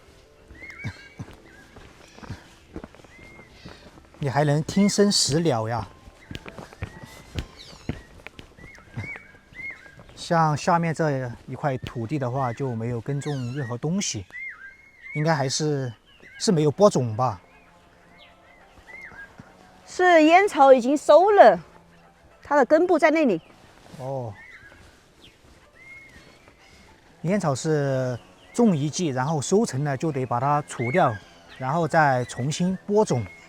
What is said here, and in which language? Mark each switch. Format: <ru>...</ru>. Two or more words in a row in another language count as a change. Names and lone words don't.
<zh>你還能聽聲識鳥呀？像下面這一塊土地的話，就沒有耕種任何東西，應該還是沒有播種吧？是煙草已經收了，它的根部在那裡。哦，煙草是種一季，然後收成了就得把它除掉，然後再重新播種。</zh>